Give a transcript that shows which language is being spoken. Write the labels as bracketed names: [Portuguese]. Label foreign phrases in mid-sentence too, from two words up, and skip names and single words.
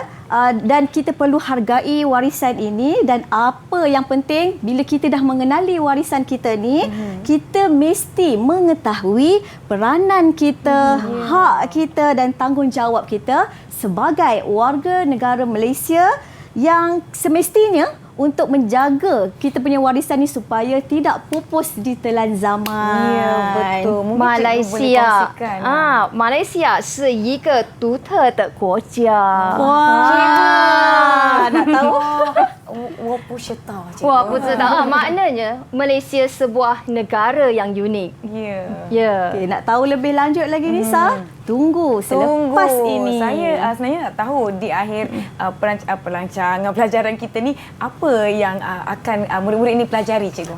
[Malay] Dan kita perlu hargai warisan ini dan apa yang penting bila kita dah mengenali warisan kita ni, kita mesti mengetahui peranan kita, hak kita dan tanggungjawab kita sebagai warga negara Malaysia yang semestinya untuk menjaga kita punya warisan ni supaya tidak pupus di telan zaman. Ya, betul. Mungkin cikgu boleh 马来西亚 kongsikan. [Chinese] 马来西亚是一个独特的国家。 [Malay] Wah, nak tahu? Wah, betul tak? Maknanya Malaysia sebuah negara yang unik. Ya. Ya. Okay, nak tahu lebih lanjut lagi Nisa? Tunggu selepas ini. Saya sebenarnya nak tahu di akhir perancangan pelajaran kita ni apa yang akan murid-murid ini pelajari, cikgu.